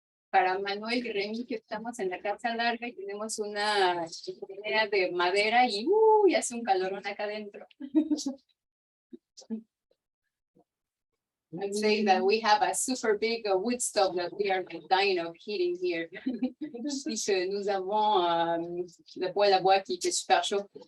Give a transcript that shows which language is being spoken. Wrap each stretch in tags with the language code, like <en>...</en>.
<es>Para Manuel y Remy, que estamos en la casa larga y tenemos una chimenea de madera y hace un calorón acá adentro.</es> <en>I'm saying that we have a super big wood stove that we are dying of heating here.</en> <fr>Puis que nous avons le poêle à bois qui est super chaud.</fr>